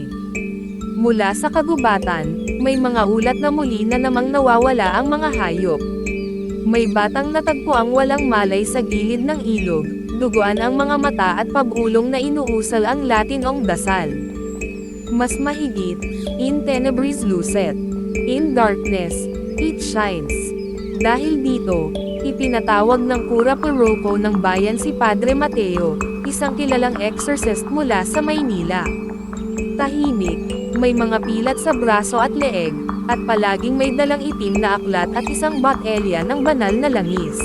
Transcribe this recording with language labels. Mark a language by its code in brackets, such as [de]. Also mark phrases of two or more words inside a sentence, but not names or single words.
[tl] Mula sa kagubatan, may mga ulat na muli na namang nawawala ang mga hayop. May batang natagpuang walang malay sa gilid ng ilog, duguan ang mga mata at pabulong na inuusal ang Latinong dasal. Mas mahigit, [la] in tenebris lucet, [en] in darkness, it shines. [tl] Dahil dito, ipinatawag ng Cura Parroco ng bayan si Padre Mateo, isang kilalang exorcist mula sa Maynila. Tahimik, may mga pilat sa braso at leeg, at palaging may dalang itim na aklat at isang botelya ng banal na langis.